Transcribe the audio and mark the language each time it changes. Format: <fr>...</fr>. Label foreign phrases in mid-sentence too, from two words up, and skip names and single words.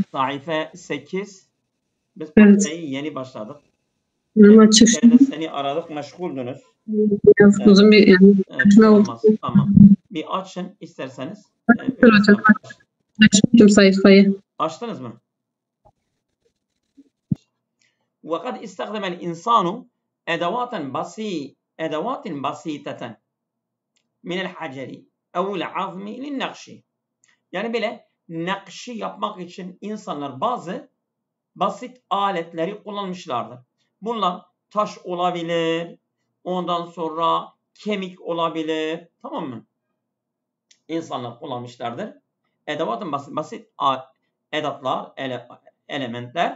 <tr>Sayfa 8. Biz Evet. yeni başladık. Ama seni aradık, meşguldünüz. Biraz uzun bir olmaz. Tamam. Bir açın isterseniz. Hocam, açtım sayfayı. Açtınız mı?</tr> <ar>وَقَدْ اِسْتَخْدَمَ الْاِنْسَانُ اَدَوَاتٍ بَسِيطَةً مِنَ الْحَجَرِ اَوْ الْعَظْمِ لِلنَّقْشِ.</ar> <tr>Yani böyle nakşı yapmak için insanlar bazı basit aletleri kullanmışlardır. Bunlar taş olabilir, ondan sonra kemik olabilir, tamam mı? İnsanlar kullanmışlardır. Edevatın basit edatlar, elementler.</tr>